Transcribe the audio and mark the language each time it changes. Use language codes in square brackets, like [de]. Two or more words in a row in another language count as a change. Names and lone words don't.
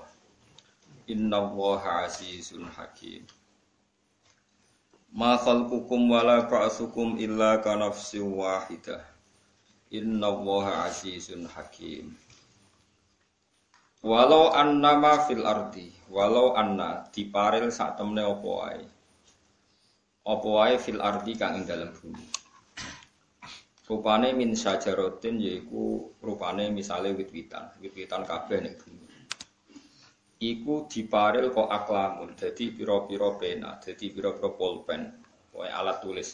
[ar] إن الله عزيز حكيم. ما خلقكم ولا بعثكم إلا كنفس واحدة. إن الله عزيز حكيم. ولو أنما في الأرض ولو أن [jv] diparil sak temne apa wae. Apa wae [ar] في الأرض [jv] kang ing dalem bumi. Rupane [ar] من شجرة [jv] yaiku rupane misale wit-witan, wit-witan kabeh ning bumi. Iku diparil kok aklamun, dadi pira-pira pena, dadi pira-pira pulpen, pokoke alat tulis.